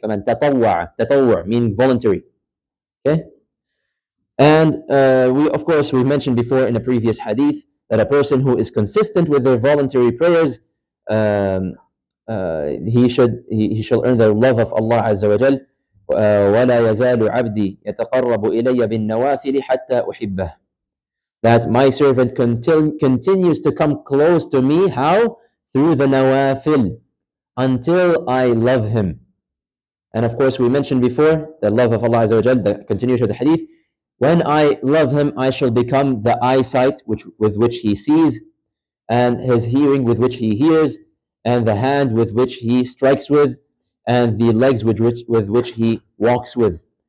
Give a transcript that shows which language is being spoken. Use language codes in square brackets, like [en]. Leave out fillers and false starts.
[ar] فَمَنْ تَطَوَّعَ. [en] Tatawwur meaning voluntary. Okay? And we, of course, we mentioned before in a previous hadith that a person who is consistent with their voluntary prayers, um, he shall earn the love of Allah Azza wa Jal. [ar] ولا يزال عبدي يتقرب إلي بالنوافل حتى أحبه. [en] That my servant continues to come close to me. How? Through the nawafil, until I love him. And of course, we mentioned before the love of Allah Azza wa Jal, the continuation of the hadith. When I love him, I shall become the eyesight with which he sees, and his hearing with which he hears, and the hand with which he strikes with, and the legs with which he walks with.